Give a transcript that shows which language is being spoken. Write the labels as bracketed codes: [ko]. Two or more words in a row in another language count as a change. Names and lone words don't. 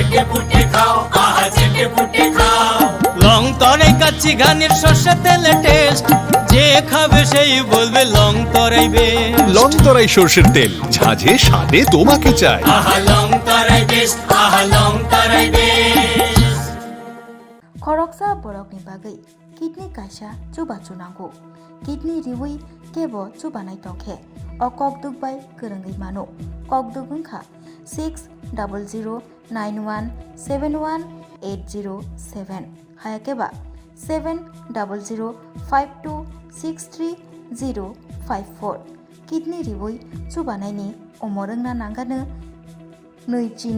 [bn] লং তরাই কাচ্চি ঘানির সর্ষে তেলে টেস্ট যে খাবে সেই বলবে লং তরাই বেশ লং তরাই সর্ষের তেল ঝাঁঝে স্বাদে তোমাকে চাই। লং তরাই বেস্ট লং তরাই বেশ [trp] खरकसा बरकनि बागै किडनी कायसा चुबा चुनांगौ किडनी रिवै केबो चुबानाय तंखे अ कक दुगबाय गोरोङै मानो कक दुगुंखा 600091718007 हायाकेबा 7005263054 किडनी रिवै चुबानायनि अमरोंना नांगानो नैजिनि